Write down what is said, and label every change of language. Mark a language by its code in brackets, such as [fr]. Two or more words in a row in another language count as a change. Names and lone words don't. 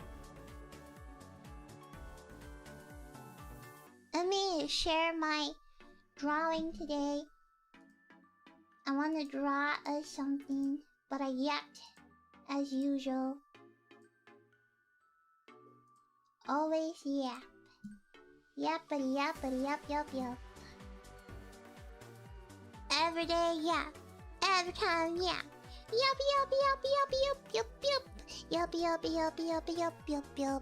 [en] Let me share my drawing today. I want to draw us something, but I yapped as usual. Always yap. Yappity yappity yap yap yap. Every day yap. Every time yap. Yap yap yap yap yap yap yap. Yap yap yap yap yap yap yap.